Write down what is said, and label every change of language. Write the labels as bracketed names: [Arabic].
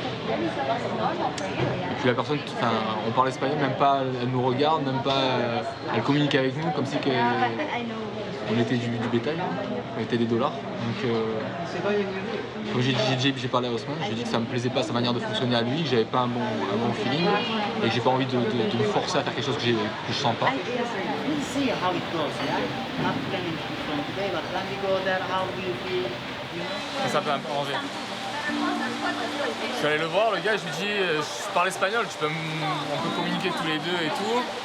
[French] Et puis la personne, on parle espagnol, même pas, elle nous regarde, même pas, elle communique avec nous comme si on était du bétail, on était des dollars. Donc comme j'ai parlé à Haussmann, j'ai dit que ça me plaisait pas sa manière de fonctionner à lui, que j'avais pas un bon feeling et que j'ai pas envie de me forcer à faire quelque chose que je sens pas. [English] We'll see how it goes, yeah? Not planning from today, but when we go there, how do you feel, you know? [French] Ça peut un peu ranger. Je suis allé le voir, le gars, je lui dis, je parle espagnol, on peut communiquer tous les deux et tout.